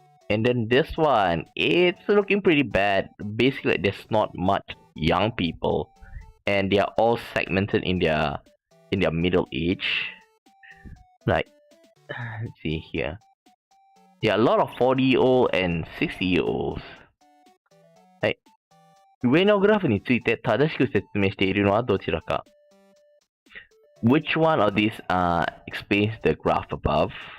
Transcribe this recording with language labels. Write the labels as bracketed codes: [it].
[en] And then this one, it's looking pretty bad. Basically, there's not much young people, and they are all segmented in their middle age. Like, let's see here. There are a lot of 40-year-old and 60-year-olds. [ja] はい。上のグラフについて正しく説明しているのはどちらか。 [en] Which one of these explains the graph above?